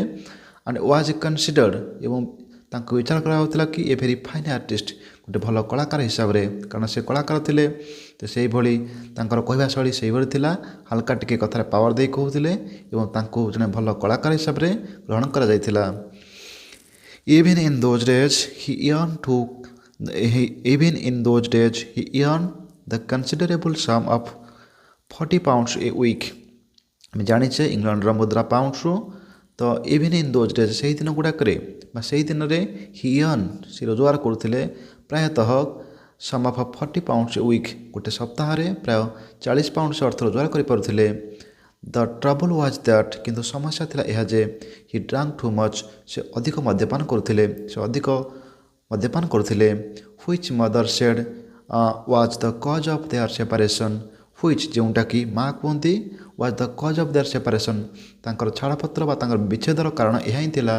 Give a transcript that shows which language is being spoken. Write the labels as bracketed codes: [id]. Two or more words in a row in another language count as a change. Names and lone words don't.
[en] and was considered [or] ଏବଂ ତାଙ୍କୁ ବିଚାର କରାଯାଉଥିଲା କି [en] a very fine artist [or] ଗୋଟେ ଭଲ କଳାକାର ହିସାବରେ କାରଣ ସେ କଳାକାର ଥିଲେ। ତ ସେଇଭଳି ତାଙ୍କର କହିବା ଶୈଳୀ ସେଇଭଳି ଥିଲା ହାଲକା ଟିକେ କଥାରେ ପାୱାର ଦେଇ କହୁଥିଲେ ଏବଂ ତାଙ୍କୁ ଜଣେ ଭଲ କଳାକାର ହିସାବରେ ଗ୍ରହଣ କରାଯାଇଥିଲା। [en] Even in those days he earned the considerable sum of 40 pounds a week। [or] ଆମେ ଜାଣିଛେ ଇଂଲଣ୍ଡର ମୁଦ୍ରା ପାଉଣ୍ଡରୁ ତ [en] even in those days [or] ସେହି ଦିନ ଗୁଡ଼ାକରେ ବା ସେହି ଦିନରେ ସେ ରୋଜଗାର କରୁଥିଲେ ପ୍ରାୟତଃ [en] sum of 40 pounds a week [or] ଗୋଟେ ସପ୍ତାହରେ ପ୍ରାୟ 40 ପାଉଣ୍ଡ ସେ ଅର୍ଥ ରୋଜଗାର କରିପାରୁଥିଲେ। [en] the trouble was that [or] କିନ୍ତୁ ସମସ୍ୟା ଥିଲା ଏହା ଯେ [en] he drank too much [or] ସେ ଅଧିକ ମଦ୍ୟପାନ କରୁଥିଲେ [en] which mother said was the cause of their separation which [or] ଯେଉଁଟାକି ମା କୁହନ୍ତି [en] was the cause of their separation [or] ତାଙ୍କର ଛାଡ଼ପତ୍ର ବା ତାଙ୍କର ବିଚ୍ଛେଦର କାରଣ ଏହା ହିଁ ଥିଲା।